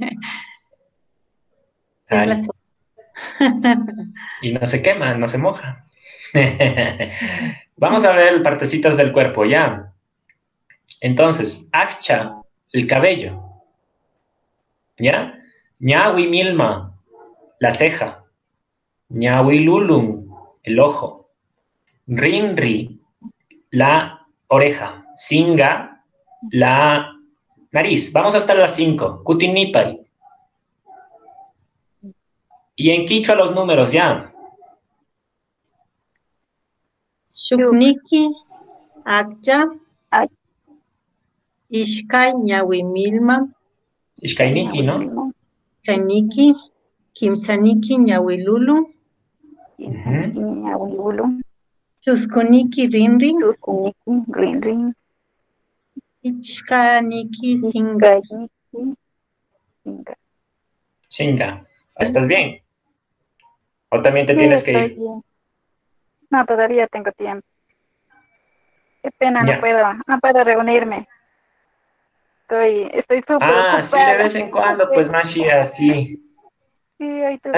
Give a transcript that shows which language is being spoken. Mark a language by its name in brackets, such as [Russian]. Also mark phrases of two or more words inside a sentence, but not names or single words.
[Spanish] Es la sombra. Y no se quema, no se moja. Vamos a ver partecitas del cuerpo, ¿ya? Entonces, Akcha, el cabello, ¿ya? [Quechua] Ñawi Milma, [Spanish] la ceja. [Quechua] Ñawi Lulum, [Spanish] el ojo. Rinri, la oreja. Singa, la nariz. Vamos hasta las 5. Kutinipay. Y en quichua los números, ya. [Quechua] Shukniki, Akja, Ishkai, Ñawimilma, Ishkainiki, ¿no? Kainiki, Kimsaniki, Ñawilulu, Chuskuniki, Rinri, Ichkaniki, Singa. Singa. [Spanish] ¿Estás bien? ¿O también te tienes que ir? Bien. No, todavía tengo tiempo. Qué pena, Ya. no puedo reunirme. Estoy súper ocupada. Sí, de vez en cuando, pues, Mashi, así. Sí, hoy tuve